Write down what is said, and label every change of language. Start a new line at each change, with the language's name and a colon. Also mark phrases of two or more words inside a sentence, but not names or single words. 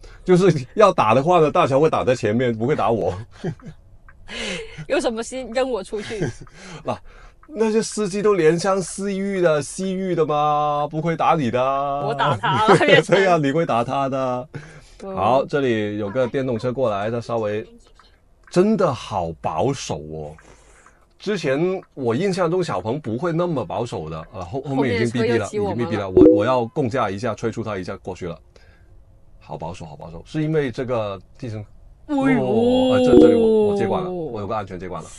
Chinese: 就是要打的話呢，大橋會打在前面，不會打我。有什麼事跟我出去？那些司機都憐香惜玉的嗎？不會打你的。我打他了。對啊，你會打他的。好，這裡有個電動車過來，它稍微真的好保守哦。之前我印象中小鵬不會那麼保守的。後面已經逼了，已經逼了。我要共駕一下，催促他一下過去了。好保守，好保守，是因為這個地形。這裡我接管了，我有個安全接管了。